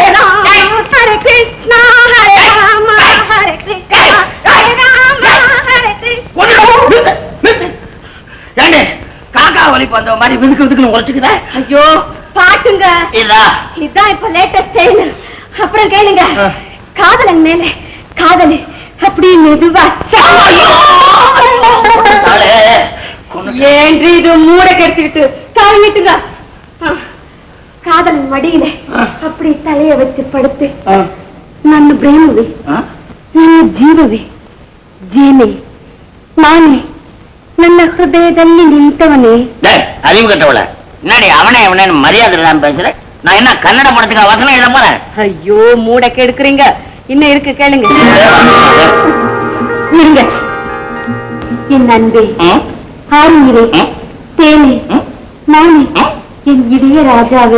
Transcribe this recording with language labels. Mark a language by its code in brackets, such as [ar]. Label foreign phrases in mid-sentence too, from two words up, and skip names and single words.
[sa] राम हरे कृष्ण हरे राम हरे कृष्ण हरे राम हरे कृष्ण. [ta] ஏண்டே காக்கா வலிப்பு அந்த மாதிரி விதுக்கு விதுக்குன்னு உழைச்சுக்குதா? ஐயோ பாட்டுங்க, இதான் இப்ப [en] latest style. [ta] அப்புறம் கேளுங்க, காதலன் மேல காதல் அப்படி மெதுவா. ஏன்று இது மூட கெடுத்துக்கிட்டு காலிட்டுங்க. காதலன் மடியில அப்படி தலைய வச்சு படுத்து [kn] ನನ್ನ ಪ್ರೇಮವೇ ನನ್ನ ಜೀವವೇ ಜೇನೆ ನಾನೇ ನನ್ನ ಹೃದಯದಲ್ಲಿ ನಿಂತವನೇ. [ta] அறிவு கட்டவள என்னடி அவனே அவனே மரியாதை இல்லாம பேசுற? நான் என்ன கன்னட படத்துக்கு வசனம் எழுத போறேன்? ஐயோ மூட கெடுக்குறீங்க. இன்னும் இருக்கு கேளுங்க. இருங்க. என் அன்பே ஆறுயிரே தேனே நானே என் இதய ராஜாவே.